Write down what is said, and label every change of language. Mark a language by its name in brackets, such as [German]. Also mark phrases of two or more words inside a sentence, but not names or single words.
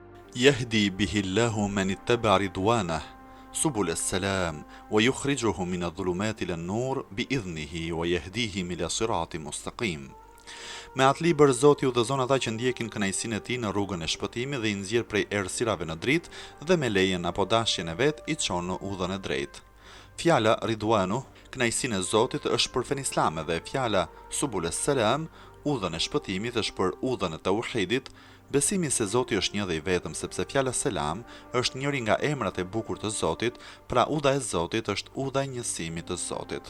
[Arabic] يهدي به الله من اتبع رضوانه سبل السلام ويخرجهم من الظلمات إلى النور بإذنه ويهديهم إلى صراط مستقيم. [Albanian] Me atë libër Zoti udhëzon ata që ndjekin kënaqësinë e tij në rrugën e shpëtimit dhe i nxjerr prej errësirave në dritë dhe me lejen apo dashjen e vet i çon në udhën e drejtë. Fjala Ridwanu, kënaqësinë e Zotit, është për fen islame dhe fjala [Arabic] سبل السلام, [Albanian] udhën e shpëtimit, është për udhën e tauhidit, besimi se Zoti është një dhe i vetëm, sepse fjala Selam është njëri nga emrat e bukur të Zotit, pra udha e Zotit është udha e njësimit të Zotit.